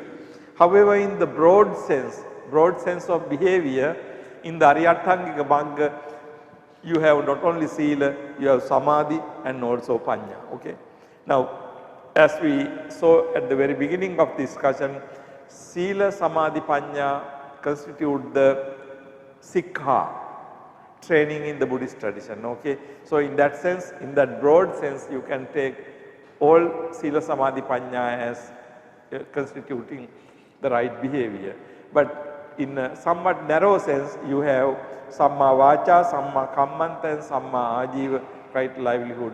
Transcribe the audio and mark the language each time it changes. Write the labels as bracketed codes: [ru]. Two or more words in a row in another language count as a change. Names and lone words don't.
[en] However, in the broad sense of behavior, in the [pi] Aryathangika Magga, [en] you have not only sila, you have samadhi and also panya. Okay? Now, as we saw at the very beginning of discussion, [pi] sila, samadhi, panya [en] constitute the Sikha, training in the Buddhist tradition. Okay? So in that sense, in that broad sense, you can take all [pi] Sila, Samadhi, Panya [en] as constituting the right behavior. But in a somewhat narrow sense, you have [pi] Samma Vacha, Samma Kammanta [en] and [pi] Samma Ajiva, [en] right livelihood.